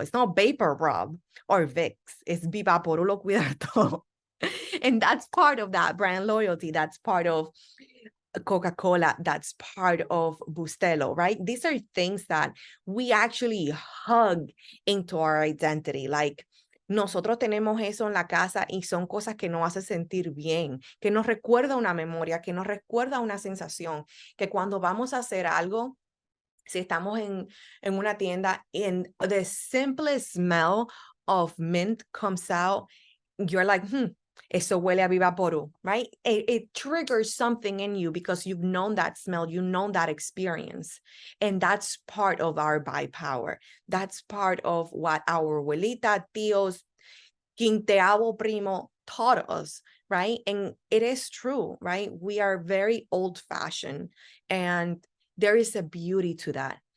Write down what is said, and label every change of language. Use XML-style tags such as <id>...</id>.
<en>It's not Vapor Rub or Vicks. It's Vivaporu</en> <es>lo cuida todo.</es> <en>And that's part of that brand loyalty. That's part of Coca-Cola. That's part of Bustelo, right? These are things that we actually hug into our identity.</en> <es>Like, nosotros tenemos eso en la casa y son cosas que nos hacen sentir bien, que nos recuerda una memoria, que nos recuerda una sensación, que cuando vamos a hacer algo, si estamos en una tienda</es> <en>and the simplest smell of mint comes out, you're like,</en> <es>eso huele a Vivaporu, right?</es> <en>It triggers something in you because you've known that smell, you've known that experience. And that's part of our buy power. That's part of what our</en> <es>abuelita, tíos, quinteavo primo</es> <en>taught us, right? And it is true, right? We are very old-fashioned, and there is a beauty to that.</en>